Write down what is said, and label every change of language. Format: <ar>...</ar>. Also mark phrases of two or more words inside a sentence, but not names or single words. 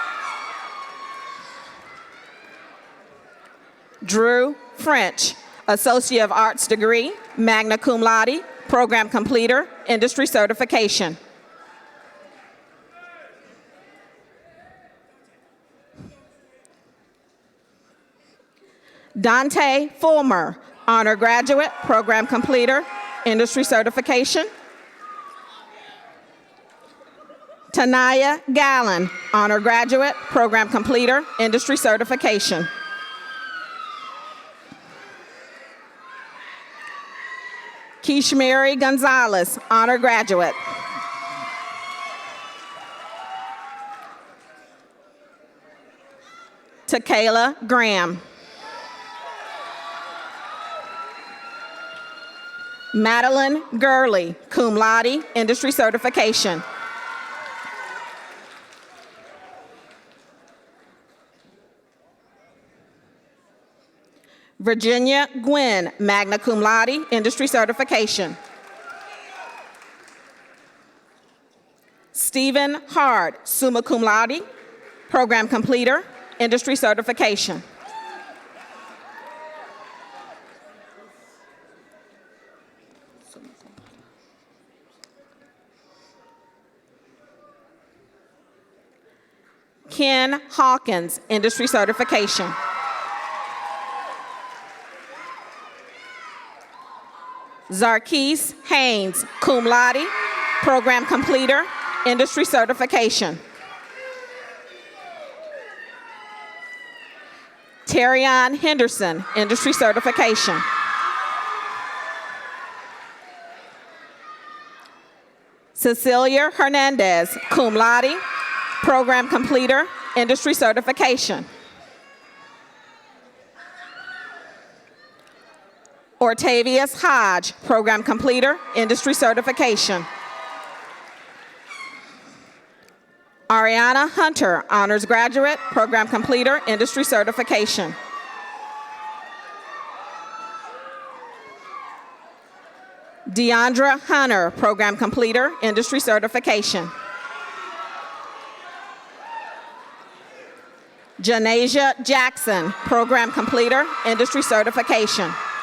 <en>Drew French, Associate of Arts degree,</en> <la>magna cum laude,</la> <en>program completer, industry certification. Dante Fulmer, honor graduate, program completer, industry certification. Tanaya Gallen, honor graduate, program completer, industry certification. Kishmiri Gonzalez, honor graduate. Takayla Graham. Madeline Gurley,</en> <la>cum laude,</la> <en>industry certification. Virginia Gwynn,</en> <la>magna cum laude,</la> <en>industry certification. Stephen Hard,</en> <la>summa cum laude,</la> <en>program completer, industry certification. Ken Hawkins, industry certification. Zarkis Haynes,</en> <la>cum laude,</la> <en>program completer, industry certification. Terrion Henderson, industry certification. Cecilia Hernandez,</en> <la>cum laude,</la> <en>program completer, industry certification. Ortavius Hodge, program completer, industry certification. Ariana Hunter, honors graduate, program completer, industry certification. Deandra Hunter, program completer, industry certification. Janasia Jackson, program completer, industry certification.</en>